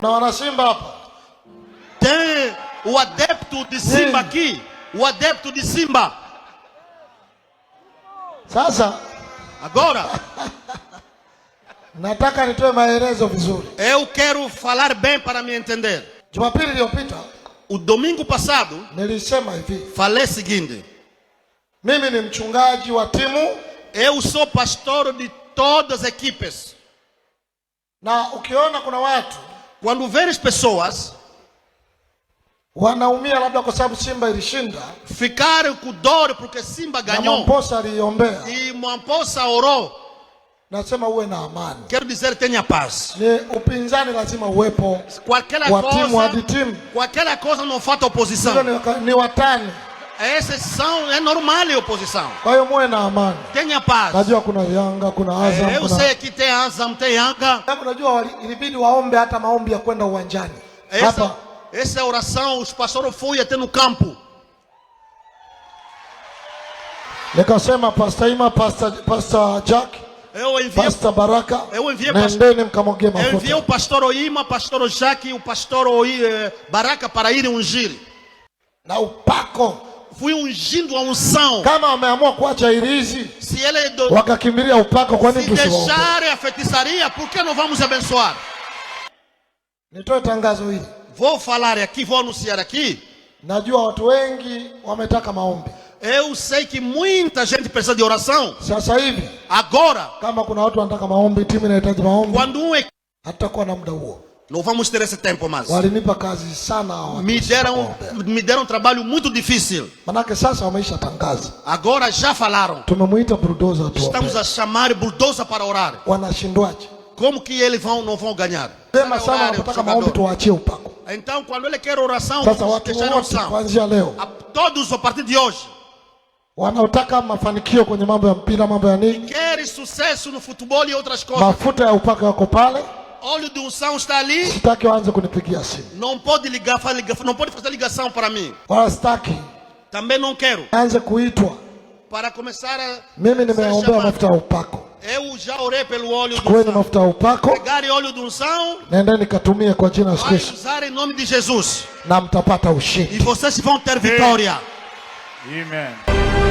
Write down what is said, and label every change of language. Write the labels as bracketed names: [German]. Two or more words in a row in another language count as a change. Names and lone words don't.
[Swahili] Na wana Simba hapa. [Portuguese] Tem o adepto de Simba aqui. O adepto de Simba. [Swahili] Sasa [Portuguese] agora [Swahili] nataka nitoe maelezo vizuri. [Portuguese] Eu quero falar bem para me entender. [Swahili] Jumapili iliyopita, [Portuguese] o domingo passado, [Swahili] nilisema hivi. [Portuguese] Falei o seguinte: [Swahili] mimi ni mchungaji wa timu. [Portuguese] Eu sou pastor de todas as equipes. [Swahili] Na ukiona kuna watu, [Portuguese] quando veres pessoas [Swahili] wanaumia labda kwa sababu Simba ilishinda, [Portuguese] ficaram com dor porque Simba ganhou, [Swahili] na Mwamposa aliombea, [Portuguese] e Mwamposa orou, [Swahili] nasema uwe na amani. [Portuguese] Quero dizer, tenha paz. [Swahili] Ni upinzani lazima uwepo. [Portuguese] Qualquer coisa não falta oposição. [Swahili] Ni watani. [Portuguese] Esses são, é normal a oposição. [Swahili] Kwa hiyo muwe na amani. [Portuguese] Tenha paz. [Swahili] Najua kuna Yanga, kuna Azam. [Portuguese] Eu sei que tem Azam, tem Yanga. [Swahili] Unajua ilibidi waombe hata maombi ya kwenda uwanjani. [Portuguese] Essa oração os pastores foi até no campo. [Swahili] Nikasema Pastor Ima, Pastor Jack, Pastor Baraka, nendeni mkamwagie mafuta. [Portuguese] Eu enviei o pastor Oima, pastor Jack e o pastor Baraka para irem ungir. [Swahili] Na upako. [Portuguese] Fui ungindo a unção. [Swahili] Kama wameamua kuacha irizi, [Portuguese] se ele [Swahili] wakakimbilia upako, kwa nini tusiwaombe? [Portuguese] Se deixarem a feitiçaria, por que não vamos abençoar? [Swahili] Nitoe tangazo hili. [Portuguese] Vou falar aqui, vou anunciar aqui. [Swahili] Najua watu wengi wametaka maombi. [Portuguese] Eu sei que muita gente precisa de oração. [Swahili] Sasa hivi, [Portuguese] agora, [Swahili] kama kuna watu wanataka maombi, timu inahitaji maombi, [Portuguese] quando [Swahili] hatakuwa na muda huo. [Portuguese] Não vamos ter esse tempo mais. [Swahili] Walinipa kazi sana hawa. [Portuguese] Me deram um trabalho muito difícil. [Swahili] Manake sasa wameisha tangaza. [Portuguese] Agora já falaram. [Swahili] Tumemuita bulldozer tu. [Portuguese] Estamos a chamar bulldozer para orar. [Swahili] Wanashindwaje? [Portuguese] Como que eles não vão ganhar? [Swahili] Sema sana wanataka maombi tuachie upako. [Portuguese] Então quando ele quer oração, [Swahili] sasa watu wote kuanzia leo, [Portuguese] todos a partir de hoje, [Swahili] wanaotaka mafanikio kwenye mambo ya mpira, mambo ya nini, [Portuguese] querem sucesso no futebol e outras coisas, [Swahili] mafuta ya upako yako pale. [Portuguese] Óleo de unção está ali. [Swahili] Sitaki waanze kunipigia simu. [Portuguese] Não pode ligar, não pode fazer ligação para mim. [Swahili] Wala sitaki. [Portuguese] Também não quero. [Swahili] Anze kuitwa. [Portuguese] Para começar a [Swahili] mimi nimeombea mafuta ya upako. [Portuguese] Eu já orei pelo óleo de unção. [Swahili] Mafuta ya upako. [Portuguese] Pegarem óleo de unção. [Swahili] Nendeni katumie kwa jina la Yesu Kristo. [Portuguese] Usar em nome de Jesus. [Swahili] Na mtapata ushindi. [Portuguese] E vocês vão ter vitória. [Swahili] Amen.